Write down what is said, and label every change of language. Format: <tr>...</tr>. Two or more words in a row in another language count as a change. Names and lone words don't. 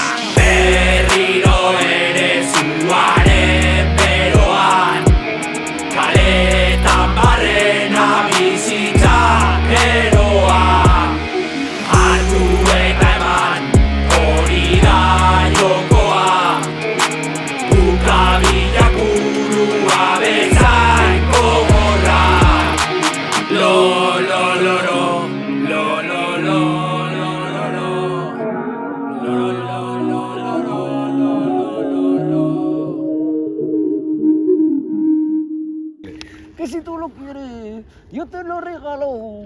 <eu>Berriro ere zuaren beroan, kaletan barrena bizitza eroan. Hartu eta eman, hori da jokoa, bukabilak burua bezain gogorra. Lo, lo, lo, lo, lo, lo, lo, lo, lo, lo.</eu> <es>Que si tú lo quieres, yo te lo regalo.</es>